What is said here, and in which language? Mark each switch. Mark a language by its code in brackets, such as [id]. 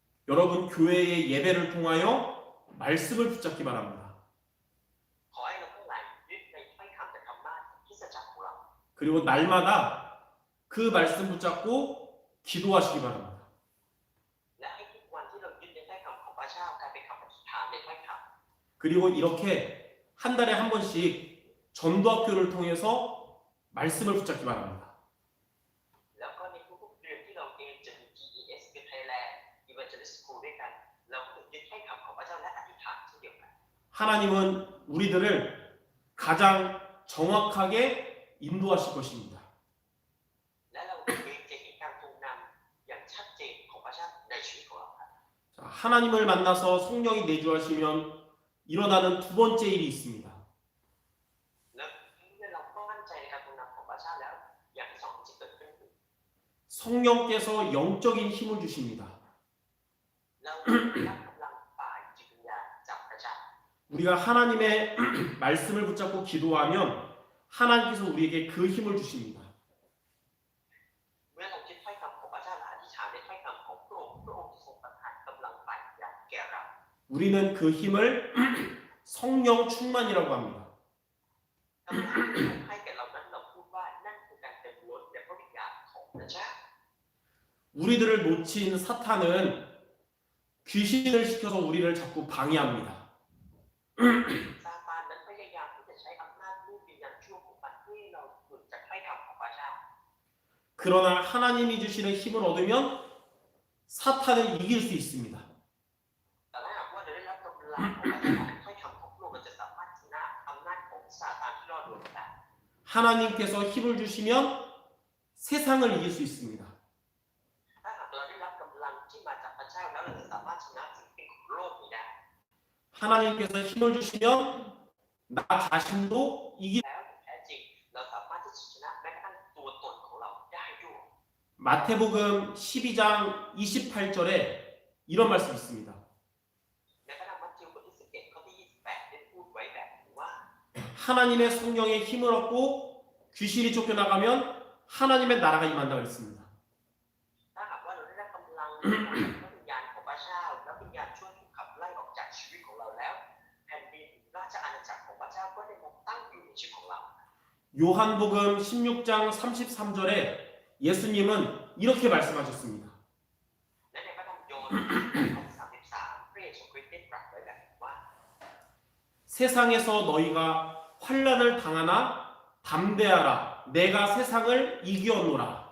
[ko] 여러분 교회의 예배를 통하여 말씀을 붙잡기 바랍니다. [th] ขอให้เราทั้งหลายยึดในถ้อยคำจากธรรมะคริสตจักรของเรา [ko] 그리고 날마다 그 말씀 붙잡고 기도하시기 바랍니다. [th] และให้ทุกวันที่เรายึดในถ้อยคำของพระเจ้ากลายเป็นคำอธิษฐานในถ้อยค [ko] 그리고 이렇게 한 달에 한 번씩 전도학교를 통해서 말씀을 붙잡기 바랍니다. [th] ำแล้วก็ในทุกๆเดือนที่เราเองจะมี GES เป็น Thailand Evangelist School ด้วยกันเราก็ยึดถ้อยคำของพระเจ้าและอธิษฐานเช่นเดียวกัน [ko] 하나님은 우리들을 가장 정확하게 인도하실 것입니다. [th] และเราเองจะเห็นการทรงนำอย่างชัดเจนของพระเจ้าในชีวิตของเราครับ [ko] 자, 하나님을 만나서 성령이 내주하시면 일어나는 두 번째 일이 있습니다. [th] แล้วเมื่อเรามั่นใจในการทรงนำของพระเจ้าแล้วอย่างที่สองที่จะเกิดขึ้นคือ [ko] 성령께서 영적인 힘을 주십니다. [th] เราได้รับกำลังฝ่ายจิตวิญญาณจากพระเจ้า [ko] 우리가 하나님의 말씀을 붙잡고 기도하면 하나님께서 우리에게 그 힘을 주십니다. [th] เมื่อเรายึดถ้อยคำของพระเจ้าและอธิษฐานในถ้อยคำของพระองค์พระองค์จะทรงประทานกำลังฝ่ายวิญญาณแก่เรา [ko] 우리는 그 힘을 성령 충만이라고 합니다. [th] กำลังที่พระองค์ให้แก่เรานั้นเราพูดว่านั่นคือการเต็มล้นในพระวิญญาณของพระเจ้า [ko] 우리들을 놓친 사탄은 귀신을 시켜서 우리를 자꾸 방해합니다. [th] ซาตานนั้นพยายามที่จะใช้อำนาจรูปวิญญาณชั่วของมันเพื่อให้เราหลุดจากถ้อยคำของพระเจ้า [ko] 그러나 하나님이 주시는 힘을 얻으면 사탄을 이길 수 있습니다. [th] แต่ถ้าหากว่าเราได้รับกำลังของพระเจ้าถ้อยคำของพระองค์เราจะสามารถชนะอำนาจของซาตานที่ล่อลวงได้ [ko] 하나님께서 힘을 주시면 세상을 이길 수 있습니다. [th] ถ้าหากเราได้รับกำลังที่มาจากพระเจ้าแล้วเราจะสามารถชนะสิ่งที่ของโลกนี้ได้ [ko] 하나님께서 힘을 주시면 나 자신도 이길 [th] แล้วแท้จริงเราสามารถที่จะชนะแม้กระทั่งตัวตนของเราได้ด้วย [ko] 마태복음 12장 28절에 이런 말씀이 있습니다. [th] ในพระธรรมมัทธิวบทที่11ข้อที่28ได้พูดไว้แบบนี้ว่า [ko] 하나님의 성령의 힘을 얻고 귀신이 쫓겨나가면 하나님의 나라가 임한다고 했습니다. [th] ถ้าหากว่าเราได้รับกำลังจากพระวิญญาณของพระเจ้าและวิญญาณชั่วถูกขับไล่ออกจากชีวิตของเราแล้วแผ่นดินราชอาณาจักรของพระเจ้าก็ได้มาตั้งอยู่ในชีวิตของเรา [ko] 요한복음 16장 33절에 예수님은 이렇게 말씀하셨습니다. [th] และในพระธรรมโยนข้อ33พระเยซูคริสต์ได้ตรัสไว้แบบนี้ว่า [ko] 세상에서 너희가 환난을 당하나 담대하라 내가 세상을 이기었노라.